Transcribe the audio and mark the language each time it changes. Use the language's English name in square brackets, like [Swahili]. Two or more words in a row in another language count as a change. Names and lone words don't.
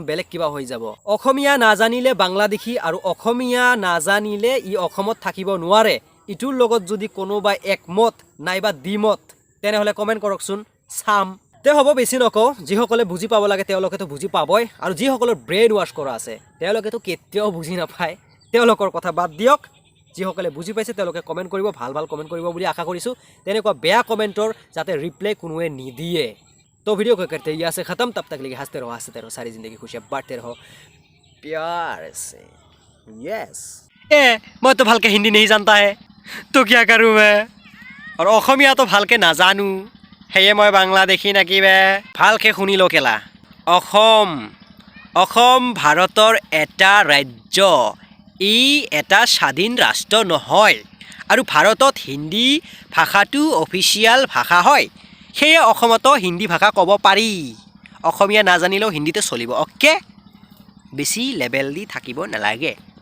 [Assamese] বেলেগ কিবা হৈ যাব অসমীয়া নাজানিলে বাংলাদেশী আৰু অসমীয়া নাজানিলে ই অসমত থাকিব নোৱাৰে ইটোৰ লগত যদি কোনোবা একমত নাইবা দ্বিমত তেনেহ'লে কমেণ্ট কৰকচোন চাম তে হ'ব বেছি নকওঁ যিসকলে বুজি পাব লাগে তেওঁলোকেতো বুজি পাবই আৰু যিসকলৰ [English] brain wash [Assamese] কৰা আছে তেওঁলোকেতো কেতিয়াও বুজি নাপায় তেওঁলোকৰ কথা বাদ দিয়ক যিসকলে বুজি পাইছে তেওঁলোকে কমেণ্ট কৰিব ভাল ভাল কমেণ্ট কৰিব বুলি আশা কৰিছোঁ তেনেকুৱা বেয়া কমেণ্টৰ যাতে ৰিপ্লাই কোনোৱে নিদিয়ে [Hindi] तो वीडियो को करते हैं यहाँ से ख़त्म तब तक लिए हंसते रहो सारी ज़िंदगी खुशियाँ बांटते रहो प्यार से यस मैं तो भालके हिंदी नहीं जानता है तो क्या करूँ मैं और [Assamese] অসমীয়া তো ভালকে নাজানো সেয়ে মই বাংলাদেশী নাকি বে ভালকে শুনি ল কেলা অসম ভাৰতৰ এটা ৰাজ্য ই এটা স্বাধীন ৰাষ্ট্ৰ নহয় আৰু ভাৰতত হিন্দী ভাষাটো অফিচিয়েল ভাষা হয় সেয়ে অসমতো হিন্দী ভাষা ক'ব পাৰি অসমীয়া নাজানিলেও হিন্দীতে চলিব অ'কে বেছি লেভেল দি থাকিব নালাগে